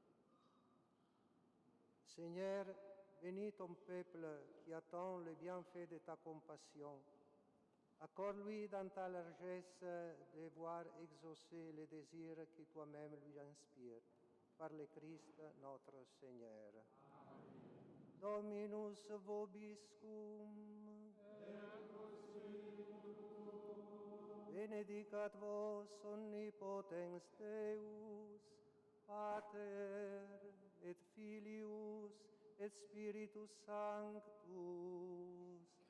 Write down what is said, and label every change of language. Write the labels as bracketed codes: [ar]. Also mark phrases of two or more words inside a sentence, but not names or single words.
[fr] Seigneur, bénis ton peuple qui attend le bienfait de ta compassion. Accorde-lui dans ta largesse de voir exaucer les désirs que toi-même lui inspires. Par le Christ notre Seigneur. [la] Amen. Dominus vobiscum. Benedicat vos omnipotens Deus, Pater et Filius et Spiritus Sanctus.